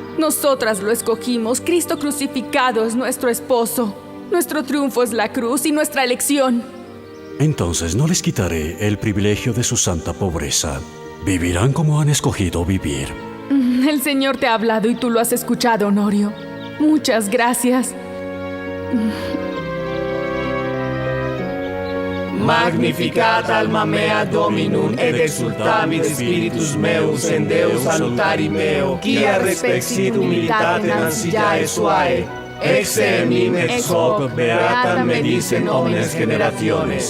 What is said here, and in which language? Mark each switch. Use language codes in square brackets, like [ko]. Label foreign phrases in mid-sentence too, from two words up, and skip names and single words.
[es] Nosotras lo escogimos, Cristo crucificado es nuestro esposo. Nuestro triunfo es la cruz y nuestra elección. Entonces no les quitaré el privilegio de su santa pobreza. Vivirán como han escogido vivir. El Señor te ha hablado y tú lo has escuchado, Honorio. Muchas gracias. [la] Magnificat alma mea Dominum et exultamit spiritus meus en Deus salutari meo, quia respexit humilitate ancillae suae, ex enim ex hoc beata me dicen omnes generationes.